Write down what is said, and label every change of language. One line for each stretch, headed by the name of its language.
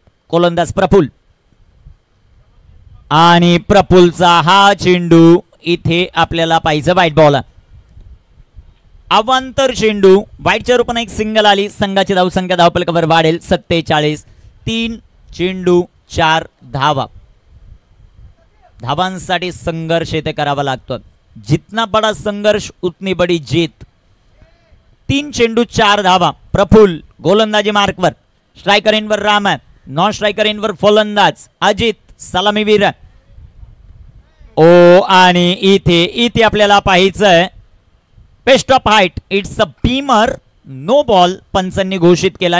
Marathi: गोलंदाज प्रफुल्ल आणि प्रफुल्लचा हा चेंडू इथे आपल्याला पाहिजे वाईट बॉल. अवांतर चेंडू वाईटच्या रूपाने एक सिंगल आली. संघाची धावसंख्या धावफलकावर वाढेल 47. 3 चेंडू 4 धावा. धावांसाठी संघर्ष इथे करावा लागतो.
Hindi: जितना बडा संघर्ष उतनी बडी जीत.
Marathi: 3 चेंडू 4 धावा. प्रफुल्ल गोलंदाजी मार्कवर. स्ट्रायकर इनवर राम आहे, नॉन स्ट्रायकर इनवर फलंदाज अजित, सलामीवीर. ओ आणि इथे आपल्याला पाहायचंय best of height.
English: It's a beamer.
Marathi: No ball पंचांनी घोषित केला.